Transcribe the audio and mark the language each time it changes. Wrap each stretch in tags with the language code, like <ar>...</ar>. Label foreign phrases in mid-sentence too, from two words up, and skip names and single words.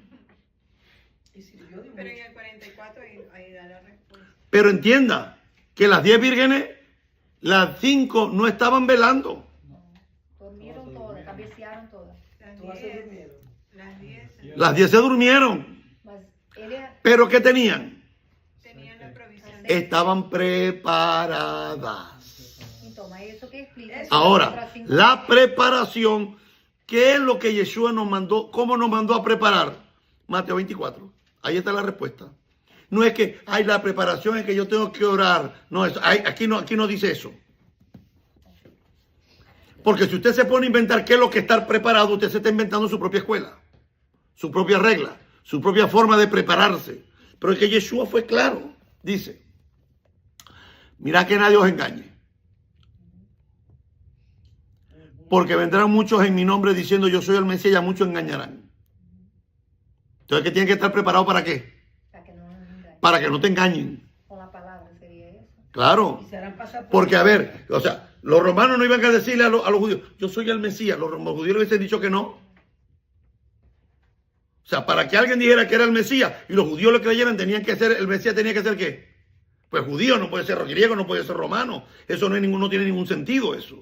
<es>Y sirvió de Pero mucho. en el 44 ahí da la respuesta. Pero entienda que las 10 vírgenes, las 5 no estaban velando. Dormieron todas, cabecearon todas. Las 10 Las 10 se durmieron.</es> <pt>Mas ele</pt> <es>¿Pero qué tenían? tenían la provisión. Estaban preparadas.</es> <pt>então, mas isso que explica.</pt> <es>Ahora, la preparación, ¿qué es lo que Yeshua nos mandó? ¿Cómo nos mandó a preparar? Mateo 24. Ahí está la respuesta. No es que hay la preparación, es que yo tengo que orar. No, aquí no dice eso. Porque si usted se pone a inventar qué es lo que estar preparado, usted se está inventando su propia escuela, su propia regla, su propia forma de prepararse. Pero es que Yeshua fue claro. Dice, mira que nadie os engañe. Porque vendrán muchos en mi nombre diciendo yo soy el Mesías y a muchos engañarán. Entonces, ¿qué tiene que estar preparado para qué?</es> <pt>Para que não engane.</pt> <es>Para que no te engañen.</es> <pt>Com a palavra seria isso?</pt> <es>Claro. Y se harán pasar por Porque, a ver, o sea, los romanos no iban a decirle a los judíos, yo soy el Mesías. Los judíos le hubiesen dicho que no. O sea, para que alguien dijera que era el Mesías y los judíos le creyeran, tenían que ser, el Mesías tenía que ser ¿qué? Pues judío, no puede ser griego, no puede ser romano. Eso no tiene ningún sentido eso.</es>